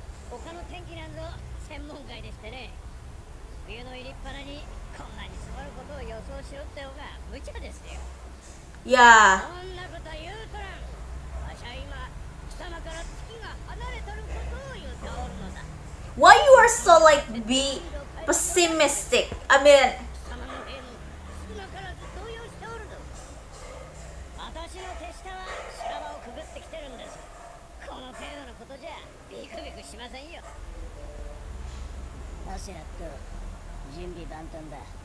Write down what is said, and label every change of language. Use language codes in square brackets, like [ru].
[ja] 他の天気なんぞ専門外でしてね。冬の入りっぱなにこんなに座ることを予想しろってのが無茶ですよ。 [en] Yeah. [ja] そんなこと言うとらん。わしは今貴様から月が離れとることを言うておるのだ。 [en] Why you are so like be pessimistic? I mean, [ja] 貴様の兵も少なからず動揺しておるぞ。私の手下は修羅場をくぐってきてるんです。この程度のことじゃビクビクしませんよ。アシュラット、準備万端だ。